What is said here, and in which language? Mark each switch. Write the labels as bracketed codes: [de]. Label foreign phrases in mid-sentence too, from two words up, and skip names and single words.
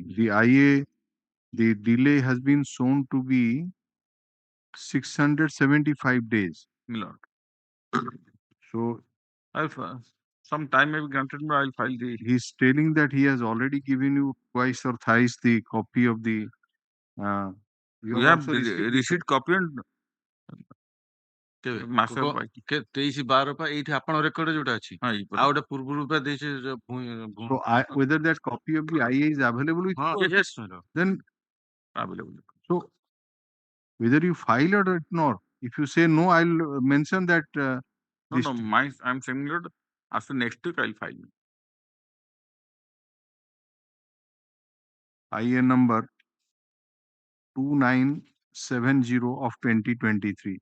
[en] The IA, the delay has been shown to be 675 days. My lord. So I'll some time may be granted, but I'll file the. he's telling that he has already given you twice or thrice the copy of the. We have received copy and [or] ମାସ 23/12 ପାଇଁ ଏଇଠି ଆପଣ ରେକର୍ଡ ଯୋଉଟା ଅଛି ଆଉ ଗୋଟେ ପୂର୍ବରୁ ପା ଦେଇଛି [en] So whether that copy of the IA is available with you, yes then available. So whether you file or not, if you say no, I'll mention that. No, I'm saying that after next week I'll file. IA number 2970 of 2023.